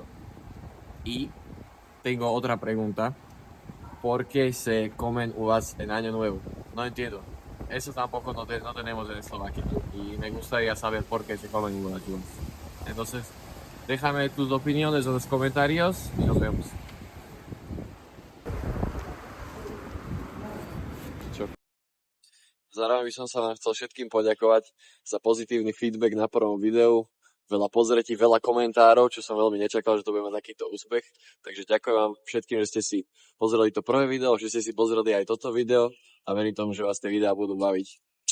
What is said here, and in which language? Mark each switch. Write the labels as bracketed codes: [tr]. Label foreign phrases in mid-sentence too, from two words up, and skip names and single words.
[es] Y tengo otra pregunta, ¿por qué se comen uvas en Año Nuevo? No entiendo. Eso tampoco no tenemos en Eslovaquia. Y me gustaría saber por qué se comen uvas. Entonces, déjame tus opiniones en los comentarios y nos vemos. [sk] Zároveň by som sa vám chcel všetkým poďakovať za pozitívny feedback na prvom videu, veľa pozretí, veľa komentárov, čo som veľmi nečakal, že to bude mať takýto úspech. Takže ďakujem vám všetkým, že ste si pozreli to prvé video, že ste si pozreli aj toto video a verím tomu, že vás tie videá budú baviť.